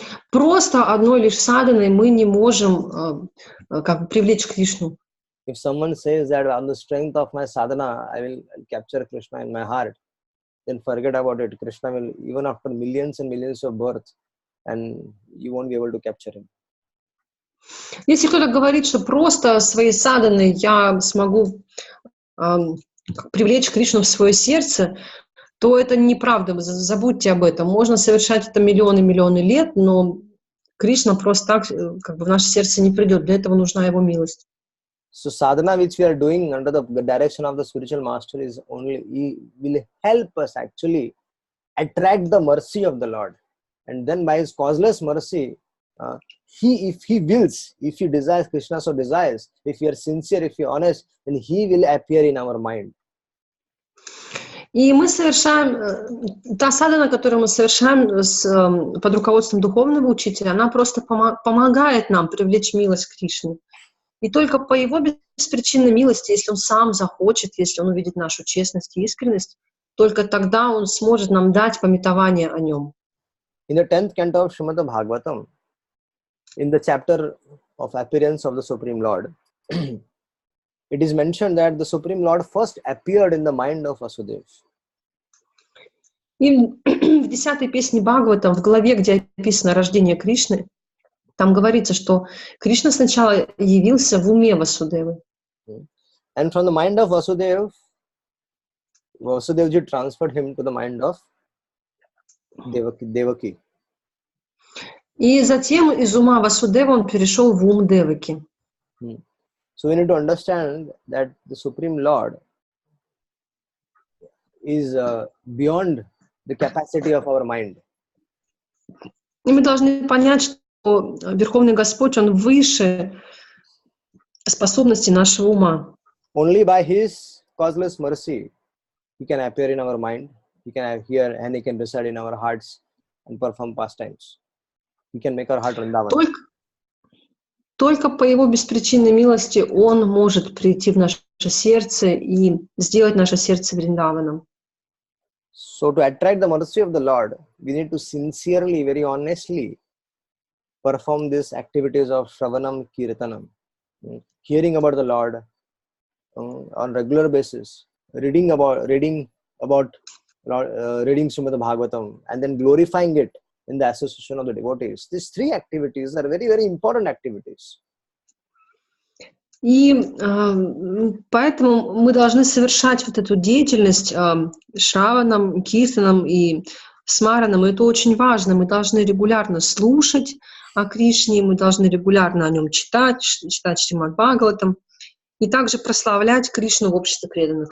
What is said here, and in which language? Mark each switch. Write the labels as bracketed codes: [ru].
[ru] Просто одной лишь садhaной мы не можем привлечь Кришну. [en] If someone says that on the strength of my sadhana, I will capture Krishna in my heart, then forget about it. Krishna will, even after millions and millions of births, and you won't be able to capture him. [ru] Если кто-то говорит, что просто своей саданой я смогу привлечь Кришну в свое сердце, то это неправда, забудьте об этом. Можно совершать это миллионы лет, но Кришна просто так как бы в наше сердце не придет. Для этого нужна его милость. [en] So sadhana which we are doing under the direction of the spiritual master is only will help us actually attract the mercy of the Lord, and then by his causeless mercy, if he wills, if he desires, Krishna so desires, if you are sincere, if you are honest, then he will appear in our mind. [ru] И мы совершаем, та садхана, которую мы совершаем под руководством духовного учителя, она просто помогает нам привлечь милость к Кришне. И только по его беспричинной милости, если он сам захочет, если он увидит нашу честность и искренность, только тогда он сможет нам дать памятование о нем. [en] In the 10th canto of Srimad Bhagavatam, in the chapter of appearance of the Supreme Lord, it is mentioned that the Supreme Lord first appeared in the mind of Vasudeva. [ru] И в 10-й песне Бхагаватам, в главе, где описано рождение Кришны, там говорится, что Кришна сначала явился в уме Васудевы. [en] And from the mind of Vasudeva, Vasudevji transferred him to the mind of Devaki. [ru] И затем из ума Васудева он перешел в ум Деваки. [en] So we need to understand that the Supreme Lord is beyond the capacity of our mind. [ru] И мы должны понять, что Верховный Господь, Он выше способностей нашего ума. [en] Only by His causeless mercy, He can appear in our mind, He can appear and He can reside in our hearts and perform pastimes. He can make our heart Vrindavan. [ru] Только по Его беспричинной милости Он может прийти в наше сердце и сделать наше сердце Вриндаваном. [en] So to attract the mercy of the Lord, we need to sincerely, very honestly perform these activities of Shravanam Kirtanam, hearing about the Lord on regular basis, reading Srimad Bhagavatam, and then glorifying it in the association of the devotees. These three activities are very, very important activities. [ru] И поэтому мы должны совершать вот эту деятельность Шраваном, Киртаном и Смараном. И это очень важно. Мы должны регулярно слушать о Кришне, мы должны регулярно о нем читать Шримад Бхагаватам, и также прославлять Кришну в обществе преданных.